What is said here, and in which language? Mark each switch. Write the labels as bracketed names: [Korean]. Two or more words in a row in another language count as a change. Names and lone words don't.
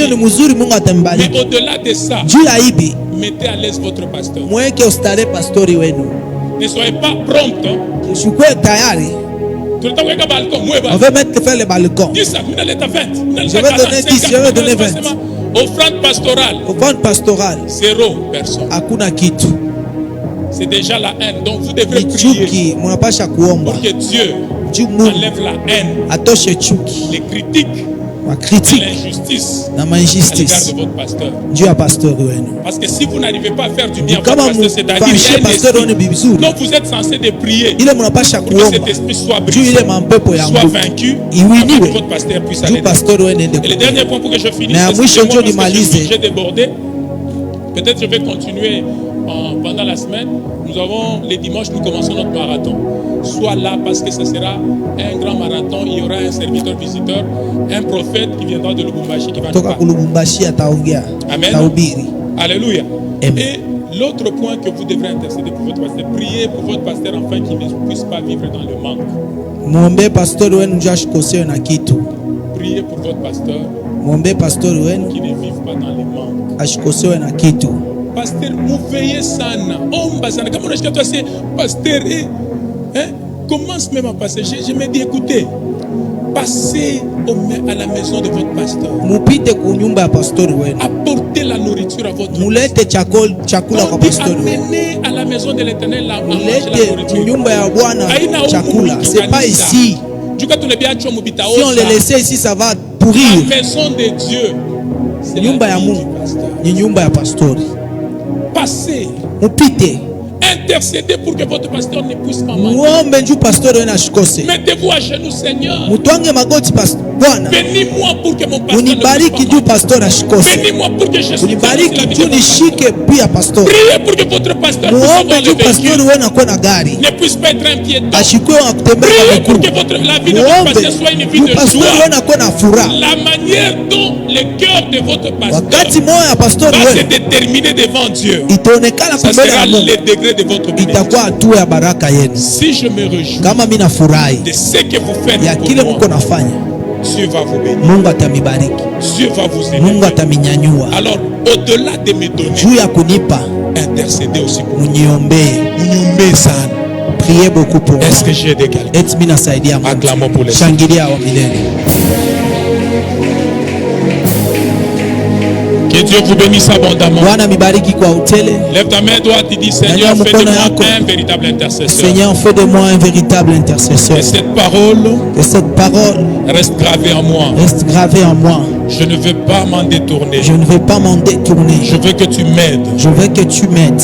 [French] Mais au-delà de ça, mettez à l'aise votre pasteur. Ne soyez pas prompt. On veut mettre faire le balcon. Je vais donner 10, je vais donner 20. Offrande pastorale. Offrande pastorale. 0 personne. [Swahili] Hakuna kitu. [French] C'est déjà la haine. Donc vous devrez [Swahili] Ni [French] prier [Swahili] chuki, munapasha kuomba. [French] pour que Dieu [Swahili] Juu Mungu [French] enlève la haine, [Swahili] atoshe chuki, [French] les critiques [Swahili] ma [French] et [Swahili] critique [French] l'injustice [Swahili] na [French] à l'égard [Swahili] mainjustice. [French] de votre pasteur. [Swahili] Juu ya pasteur wenu. [French] Parce que si vous n'arrivez pas à faire du bien à votre [Swahili] Kama [French] pasteur, c'est-à-dire qu'il y a [Swahili] mfanyishe [French] un [Swahili] pasteur wenu [French] esprit. [Swahili] vizuri, [French] Donc vous êtes censé de prier [Swahili] ile munapasha [French] pour que cet [Swahili] kuomba. [French] esprit soit [Swahili] Juu [French] brisé, [Swahili] ile mampepo ya [French] soit [Swahili] nguvu [French] vaincu, [Swahili] iwiniwe. [French] afin que votre pasteur puisse aller [Swahili] Juu pasteur wenu ende. [French] Et le dernier point pour que je finisse, Mais à c'est [Swahili] mwisho [French] moi [Swahili] ndio [French] parce que [Swahili] nimalize. [French] j'ai débordé. Peut-être je vais continuer pendant la semaine. Nous avons les dimanches, nous commençons notre marathon. Sois là parce que ce sera un grand marathon. Il y aura un serviteur visiteur, un prophète qui viendra de Lubumbashi qui va nous [Swahili] Toka [French] parler. [Swahili] kulubumbashi ataongea. [French] Amen. [Swahili] Tahubiri. [French] Alléluia. Amen. Et l'autre point que vous devrez intercéder pour votre pasteur, priez pour votre pasteur afin qu'il ne puisse pas vivre dans le manque. [Swahili] Muombe pastor wenu ndio ashikosewe na kitu. [French] Priez pour votre pasteur [Swahili] Muombe pastor wenu [French] qui ne vive pas dans le manque. [Swahili] ashikosewe na kitu. [French] Pasteur, mouveillez sana. [Swahili] Omba sana. [French] Comme on a toi, c'est pasteur. Commence même à passer. Je me dis, écoutez, passez à la maison de votre pasteur. [Swahili] Mupite kunyumba ya pastor wenu. [French] Apportez la nourriture à votre [Swahili] Mulete chakula kwa [French] on dit [Swahili] pastor wenu. [French] amenez à la maison de l'Éternel la manger la [Swahili] Mulete [French] nourriture. [Swahili] nyumba ya Bwana chakula. [French] C'est pas ici. Si on les laissait ici, ça va pourrir. La maison de Dieu, c'est [Swahili] Nyumba [French] la [Swahili] ya [French] vie [Swahili] Mungu [French] du pasteur. [Swahili] ni nyumba ya pastori. [French] Passez, [Swahili] Mupite [French] intercédez pour que votre pasteur ne puisse pas manger. [Swahili] muombe njuu pastori wenu ashikose. [French] Mettez-vous à genoux, Seigneur. [Swahili] Mutwange magoti Bwana. [French] Bénis-moi pour que mon pasteur ne [Swahili] Unibariki [French] puisse [Swahili] juu [French] pas manger. [Swahili] pastori ashikose. [French] Bénis-moi pour que je soutienne la [Swahili] Unibariki [French] vie de [Swahili] juu [French] votre pasteur. [Swahili] nishike pia pastori. [French] Priez pour que votre pasteur puisse [Swahili] Muombe [French] avoir le [Swahili] juu pastori [French] véhicule, [Swahili] wenu akuwe na gari. [French] ne puisse pas être un piéton. [Swahili] Ashikwe wa kutembea kwa [French] Priez pour [Swahili] miguu. [French] que la vie de votre [Swahili] Muombe [French] pasteur soit une vie [Swahili] juu [French] de [Swahili] pastori [French] joie. [Swahili] wenu akuwe na furaha. [French] La manière dont le cœur de votre pasteur [Swahili] Wakati moyo ya pastori [French] va se [Swahili] wenu [French] déterminer devant Dieu, [Swahili] itaonekana [French] ça [Swahili] mbele [French] sera [Swahili] ya Mungu, [French] le degré de votre bénédiction. [Swahili] itakuwa hatua ya baraka yenu. [French] Si je me réjouis [Swahili] Kama mimi nafurahi [French] de ce que vous faites [Swahili] ya kile [French] pour [Swahili] mko [French] moi, [Swahili] nafanya, [French] Dieu va vous bénir. [Swahili] Mungu atamibariki, [French] Dieu va vous [Swahili] Mungu [French] élever. [Swahili] ataminyanyua. [French] Alors, au-delà de me donner, [Swahili] Juu ya kunipa, intercédez aussi pour moi. muniombee. Muniombee sana. [French] Priez beaucoup pour moi. Est-ce que j'ai des quelqu'un? [Swahili] Eti mimi nasaidia Mungu. [French] Acclamons pour les [Swahili] Shangilia wa milele. [French] Que Dieu vous bénisse abondamment. [Swahili] Bwana mibariki kwa utele. [French] Lève ta main droite et dis, Seigneur, [Swahili] Nyanyua [French] fais de [Swahili] mkono [French] moi [Swahili] yako. [French] un véritable intercesseur. Seigneur, fais de moi un véritable intercesseur. Que cette parole Que cette parole reste gravée en moi. reste gravée en moi. Je ne veux pas m'en détourner. Je ne veux pas m'en détourner. Je veux que tu m'aides Je veux que tu m'aides